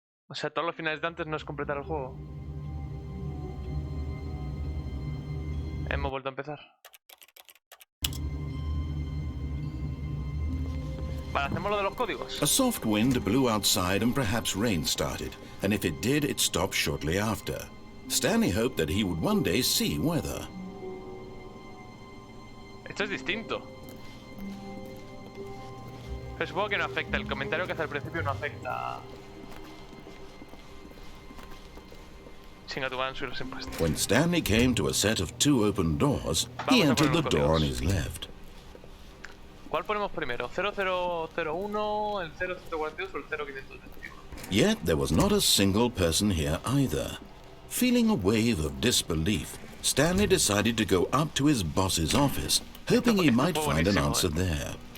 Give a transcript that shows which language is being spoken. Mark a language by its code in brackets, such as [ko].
[es] O sea, todos los finales de antes no es completar el juego. Hemos vuelto a empezar. Vale, hacemos lo de los códigos. [en] A soft wind blew outside and perhaps rain started, and if it did, it stopped shortly after. Stanley hoped that he would one day see weather. [es] Esto es distinto. Pero supongo que no afecta. El comentario que hace al principio no afecta. Chinga, tu van a subir los impuestos. [en] When Stanley came to a set of two open doors, he entered the door on his left. [es] ¿Cuál ponemos primero? ¿0001, el 0142 o el 0521? [en] Yet there was not a single person here either. Feeling a wave of disbelief, Stanley decided to go up to his boss's office, hoping he might find an answer there.